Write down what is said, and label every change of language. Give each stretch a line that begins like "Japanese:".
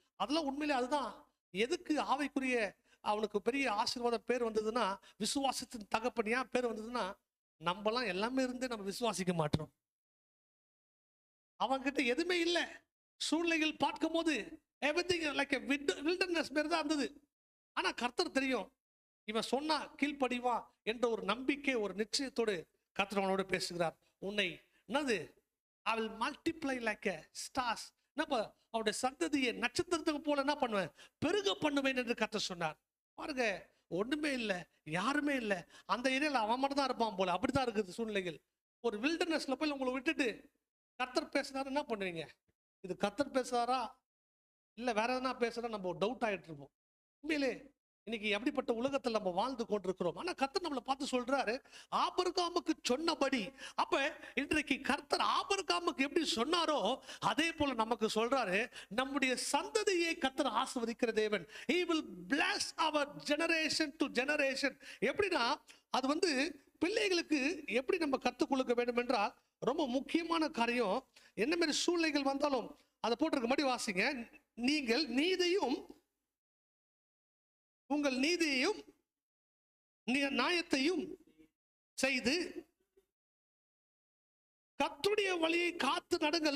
Tamil: அதெல்லாம் உண்மையிலே அதுதான் எதுக்கு ஆவிக்குரிய அவனுக்கு பெரிய ஆசீர்வாதம் பேர் வந்ததுன்னா, விசுவாசத்தின் தகப்பனியா பேர் வந்ததுன்னா, நம்மலாம் எல்லாமே இருந்து நம்ம விசுவாசிக்க மாட்டோம். அவன்கிட்ட எதுவுமே இல்லை. சூழ்நிலைகள் பார்க்கும் போது
English: everything like wilderness
Tamil: மாதிரி தான் இருந்தது. ஆனா கர்த்தர் தெரியும், இவன் சொன்னா கீழ்ப்படிவா என்ற ஒரு நம்பிக்கை, ஒரு நிச்சயத்தோடு கர்த்தர் அவனோடு பேசுகிறார். உன்னை என்னது
English: I will multiply like a stars.
Tamil: அவருடைய சந்ததியை நட்சத்திரத்துக்கு போல என்ன பண்ணுவேன், பெருக பண்ணுவேன் என்று கர்த்தர் சொன்னார். பாருங்க, ஒண்ணுமே இல்லை, யாருமே இல்லை. அந்த ஏரியால அவன் மட்டும் தான் இருப்பான் போல. அப்படிதான் இருக்குது சூழ்நிலைகள். ஒரு வில்டர்னஸ்ல போய் உங்களை விட்டுட்டு கர்த்தர் பேசினாரு, என்ன பண்ணுவீங்க? இது கர்த்தர் பேசுறாரா இல்ல வேற எதனா பேசுறா நம்ம டவுட் ஆயிட்டு இருப்போம். உண்மையிலே இன்னைக்கு எப்படிப்பட்ட உலகத்தில் நம்ம வாழ்ந்து கொண்டிருக்கிறோம். ஆனா கர்த்தர் நம்மளை பார்த்து சொல்றாரு, ஆபிரகாமுக்கு சொன்னபடி. அப்ப இன்றைக்கு கர்த்தர் ஆபிரகாமுக்கு எப்படி சொன்னாரோ அதே போல நமக்கு சொல்றாரு, நம்முடைய சந்ததியை கர்த்தர் ஆசீர்வதிக்கிற தேவன்.
English: He will bless our generation to generation.
Tamil: எப்படின்னா அது பிள்ளைகளுக்கு எப்படி நம்ம கற்றுக் கொடுக்க வேண்டும் என்றால், ரொம்ப முக்கியமான காரியம். என்ன மாதிரி சூழ்நிலைகள் வந்தாலும் அதை போட்டிருக்க மாதிரி வாசிங்க. நீங்கள் நீதியும் உங்கள் நீதியையும் நியாயத்தையும் செய்து கர்த்தருடைய வழியை காத்து நடங்கள்.